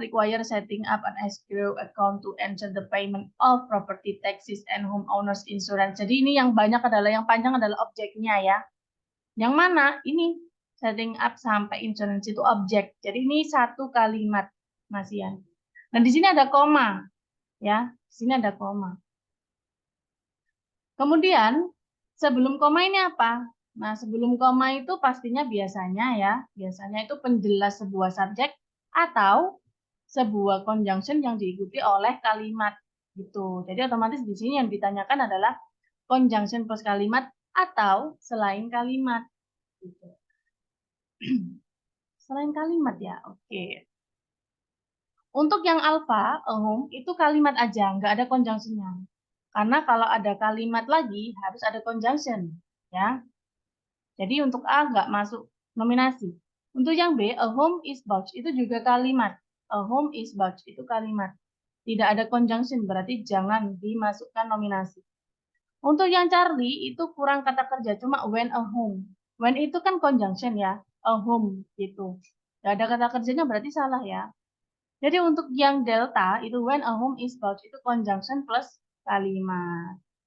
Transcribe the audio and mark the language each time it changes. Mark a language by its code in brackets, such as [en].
[en] Require setting up an escrow account to ensure the payment of property taxes and homeowners insurance. [id] Jadi ini yang banyak adalah, yang panjang adalah objeknya ya. Yang mana? Ini setting up sampai insurance itu objek. Jadi ini satu kalimat, Mas Ian. Dan di sini ada koma, ya. Di sini ada koma. Kemudian sebelum koma ini apa? Nah, sebelum koma itu pastinya biasanya itu penjelas sebuah subjek atau sebuah conjunction yang diikuti oleh kalimat gitu. Jadi otomatis di sini yang ditanyakan adalah conjunction plus kalimat atau selain kalimat gitu. Selain kalimat ya, oke. Untuk yang alfa, itu kalimat aja, nggak ada conjunction-nya. Karena kalau ada kalimat lagi harus ada conjunction, ya. Jadi untuk A nggak masuk nominasi. Untuk yang B, [en] a home is bought [id] itu juga kalimat. [en] A home is bought [id] itu kalimat. Tidak ada conjunction, berarti jangan dimasukkan nominasi. Untuk yang Charlie itu kurang kata kerja, cuma when a home. When itu kan conjunction ya, a home gitu. Nggak ada kata kerjanya berarti salah ya. Jadi untuk yang delta itu [en] when a home is bought [id] itu conjunction plus kalimat.